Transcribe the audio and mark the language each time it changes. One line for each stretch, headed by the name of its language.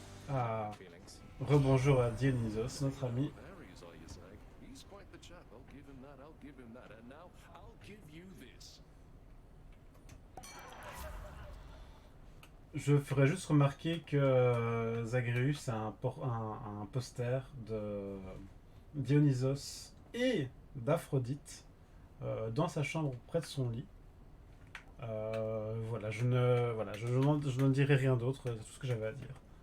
English: Ah, Feelings.
French: rebonjour à Dionysos, notre ami.
English: There he is, are you saying? He's quite the chap. I'll give him that, I'll give him that. And now, I'll give you this.
French: Je ferais juste remarquer que Zagreus a un poster de Dionysos et d'Aphrodite dans sa chambre près de son lit. Voilà, je ne dirai rien d'autre, c'est tout ce que j'avais à dire.